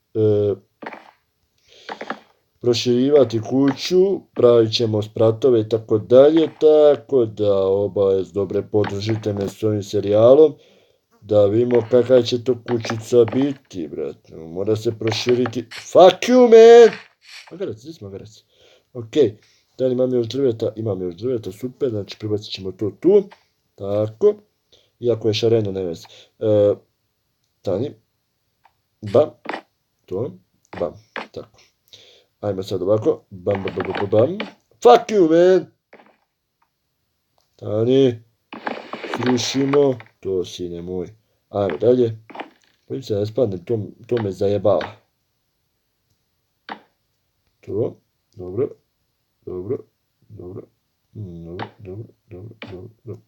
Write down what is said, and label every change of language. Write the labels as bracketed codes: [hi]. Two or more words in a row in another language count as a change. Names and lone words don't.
[bs] proširivati kuću, pravit ćemo spratove i tako dalje, tako da obavez dobre podržite me s ovim serijalom, da vidimo kakva će to kućica biti, brat. Mora se proširiti. [en] Fuck you, man! [bs] Magarac, gdje si magarac? Ok, da li imam još drveta? Imam još drveta, super, znači prebacit ćemo to tu. Tako. Iako je šareno, ne vezi. Tani. Bam. To. Bam. Tako. Ajmo sad ovako. Bam, bam, bam, bam, bam. [en] Fuck you, man! [bs] Tani. Srušimo. To, sine moj. Ajmo dalje. Bojim se da ne spadnem, to me zajebava. To. Dobro. Dobro. Dobro. Dobro, dobro, dobro, dobro, dobro.